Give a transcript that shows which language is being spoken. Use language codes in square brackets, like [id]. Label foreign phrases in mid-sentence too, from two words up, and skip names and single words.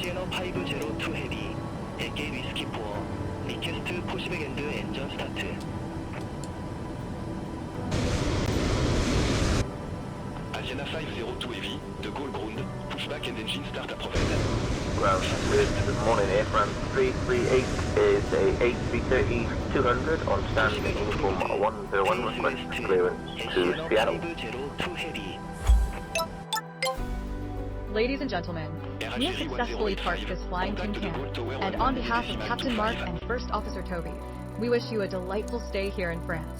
[en] 502 heavy, AK whiskey 4, request pushback and engine start. Asiana 502 heavy, de Gaulle ground, pushback and engine start approval. Ground, good morning, Air France 338 is a A330-200 on standing uniform 101, request clearance to Seattle. Ladies and gentlemen, we have successfully parked this flying tin can, and on behalf of Captain Mark and First Officer Toby, we wish you a delightful stay here in France.